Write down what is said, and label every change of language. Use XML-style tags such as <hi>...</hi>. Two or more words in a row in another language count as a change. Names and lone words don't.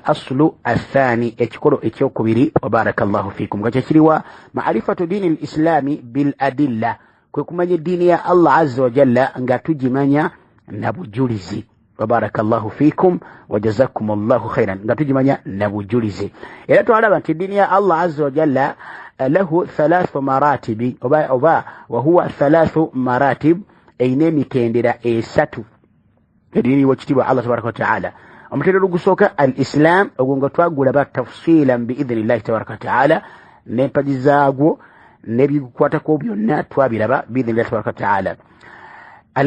<ar>الأصل الثاني</ar> <lg>ekikolo ekyokubiri</lg> <ar>وبارك الله فيكم</ar> <lg>nga kyekiriwa</lg> <ar>معرفة دين الإسلام بالأدلة</ar> <lg>kwe kumanya eddiini ya Allah</lg> <ar>عز وجل</ar> <lg>nga tugimanya na bujulizi</lg> <ar>وبارك الله فيكم وجزاكم الله خيرا</ar> <lg>nga tugimanya na bujulizi era twalaba nti eddiini ya Allah</lg> <ar>عز وجل له ثلاث مراتب وهو ثلاث مراتب</ar> <lg>eyina emitendera esatu eddiini wekitiibwa Allah</lg> <ar>تبارك وتعالى</ar> <lg>omutendera ogusooka</lg> <ar>الإسلام</ar> <lg>ogwo nga twagulaba</lg> <ar>تفصيلا بإذن الله تبارك وتعالى</ar> <lg>n'empagi zaagwo n'ebigukwatako byonna twabiraba</lg> <ar>بإذن الله تبارك وتعالى</ar> <lg>al</lg>